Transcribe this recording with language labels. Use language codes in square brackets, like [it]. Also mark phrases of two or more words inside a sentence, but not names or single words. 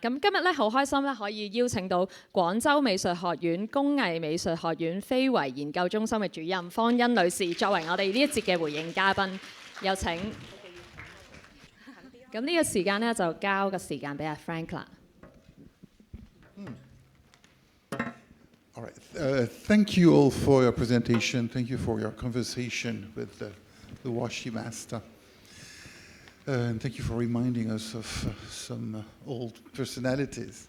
[yue] 咁今日咧好開心咧，可以邀請到廣州美術學院工藝美術學院非遺研究中心嘅主任方昕女士作為我哋呢一節嘅回應嘉賓，有請。咁呢個時間咧就交個時間俾阿 Frank 啦。 [en] All right. Thank you all for your presentation. Thank you for your conversation with the washi master. And thank you for reminding us of some old personalities.